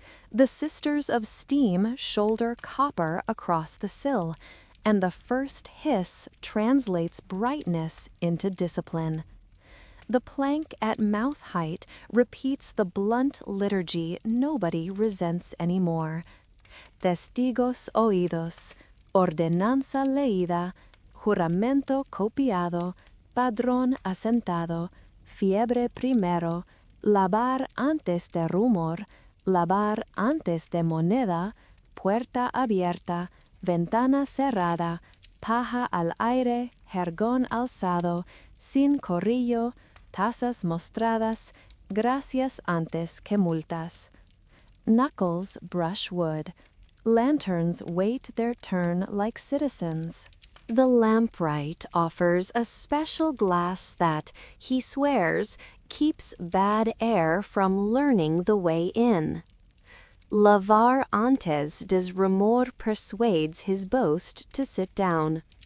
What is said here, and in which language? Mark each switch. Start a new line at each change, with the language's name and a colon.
English: The sisters of steam shoulder copper across the sill, and the first hiss translates brightness into discipline. The plank at mouth height repeats the blunt liturgy nobody resents anymore.
Spanish: Testigos oídos, ordenanza leída, juramento copiado, padrón asentado, fiebre primero, lavar antes de rumor, lavar antes de moneda, puerta abierta, ventana cerrada, paja al aire, jergón alzado, sin corrillo, tazas mostradas, gracias antes que multas.
English: Knuckles brush wood. Lanterns wait their turn like citizens. The lamplight offers a special glass that, he swears, keeps bad air from learning the way in.
Spanish: Lavar antes des rumor
English: persuades his boast to sit down.